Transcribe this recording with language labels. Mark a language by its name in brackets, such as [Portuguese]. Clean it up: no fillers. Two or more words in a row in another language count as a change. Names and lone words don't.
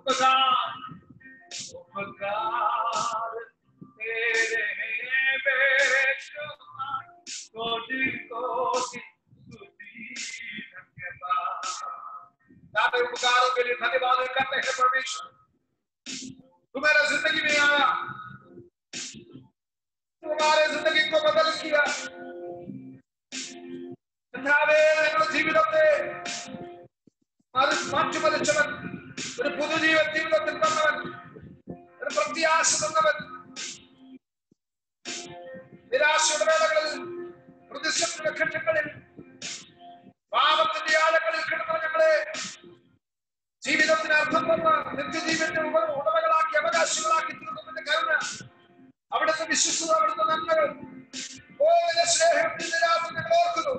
[Hindi] उपकार तेरे हैं बेशुमार, कोटि कोटि स्तुति धन्यवाद। सारे उपकारों के लिए धन्यवाद करते हैं परमेश्वर। तू मेरे जिंदगी में आया, तुम्हारे जिंदगी को बदल किया। [Malayalam] ജീവിതത്തെ മാറ്റിമറിച്ചവൻ, ഒരു പുതുജീവൻ ജീവിതത്തിൽ തന്നവൻ, ഒരു പ്രത്യാശ തന്നവൻ. നിരാശയുടെ വേളകളിൽ, പ്രതിസന്ധിയുടെ ഘട്ടങ്ങളിൽ, പാപത്തിന്റെ ആഴങ്ങളിൽ കിടന്ന ഞങ്ങളെ ജീവിതത്തിന് അർത്ഥം തന്ന നിത്യജീവന്റെ ഉടമകളാക്കി അവകാശികളാക്കി തീർന്നതിന്റെ കരുണ, അവിടുത്തെ വിശ്വസ്തത, അവിടുത്തെ നന്മകൾ, നിന്റെ സ്നേഹത്തിന്റെ രാത്രി ഞങ്ങൾ ഓർക്കുന്നു.